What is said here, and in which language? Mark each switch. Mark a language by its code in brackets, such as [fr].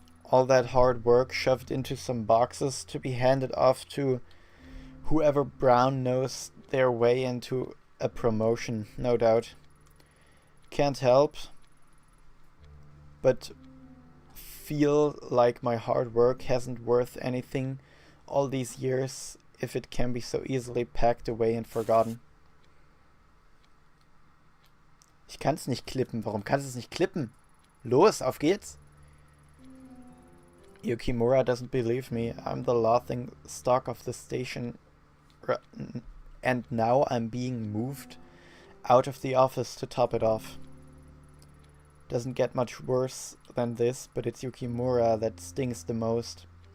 [en] All that hard work shoved into some boxes to be handed off to whoever Brown knows their way into a promotion, no doubt. Can't help but feel like my hard work hasn't worth anything all these years if it can be so easily packed away and forgotten. [de] Ich kann's nicht klippen. Warum kannst du es nicht klippen? Los, auf geht's! [en] Yukimura doesn't believe me. I'm the laughing stock of the station and now I'm being moved out of the office to top it off. Doesn't get much worse than this, but it's Yukimura that stings the most.